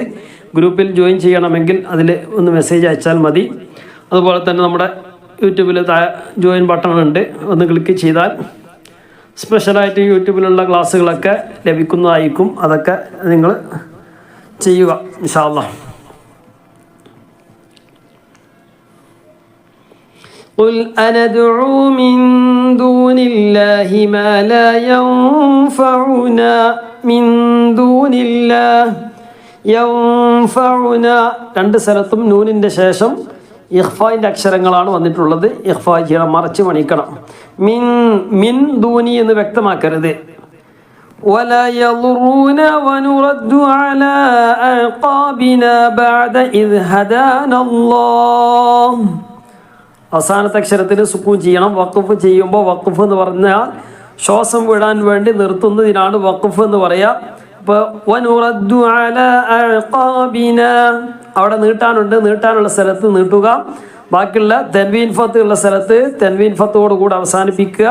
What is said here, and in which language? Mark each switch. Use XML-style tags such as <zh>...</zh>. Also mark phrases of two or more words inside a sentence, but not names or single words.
<ml>ഗ്രൂപ്പിൽ ജോയിൻ ചെയ്യണമെങ്കിൽ അതിൽ ഒന്ന് മെസ്സേജ് അയച്ചാൽ മതി. അതുപോലെ തന്നെ നമ്മുടെ യൂട്യൂബിൽ</ml> <en>join button</en> <ml>ഉണ്ട്, ഒന്ന് ക്ലിക്ക് ചെയ്താൽ സ്പെഷ്യലായിട്ട് യൂട്യൂബിലുള്ള ക്ലാസ്സുകളൊക്കെ ലഭിക്കുന്നതായിരിക്കും. അതൊക്കെ നിങ്ങൾ ചെയ്യുക</ml> <ar>إن شاء الله. قل أندعو من دون الله ما لا ينفعنا من دون الله ينفعنا.</ar> <ml>രണ്ട് സ്ഥലത്തും നൂനിൻ്റെ ശേഷം ഇഖ്ഫായിൻ്റെ അക്ഷരങ്ങളാണ് വന്നിട്ടുള്ളത്. ഇഖ്ഫാ ചെയ്യണം, മറച്ച് പണിക്കണം.</ml> <ar>من من دون</ar> <ml>എന്ന് വ്യക്തമാക്കരുത്.</ml> <ar>ولا يضرون ونرد على أعقابنا بعد إذ هدانا الله.</ar> <ml>അവസാനത്തെ അക്ഷരത്തിന് സുക്കൂൻ ചെയ്യണം. വഖഫ് ചെയ്യുമ്പോൾ വഖഫ് എന്ന് പറഞ്ഞാൽ ശ്വാസം വിടാൻ വേണ്ടി നിർത്തുന്നതിനാണ് വഖഫ് എന്ന് പറയുക. ഇപ്പോൾ</ml> <ar>ونرد على أعقابنا</ar> <ml>അവിടെ നീട്ടാനുണ്ട്, നീട്ടാനുള്ള സ്ഥലത്ത് നീട്ടുക. ബാക്കിയുള്ള</ml> <ar>تنوين فتح</ar> <ml>ഉള്ള സ്ഥലത്ത് തൻവീൻ ഫത്തോടു കൂടെ അവസാനിപ്പിക്കുക.</ml>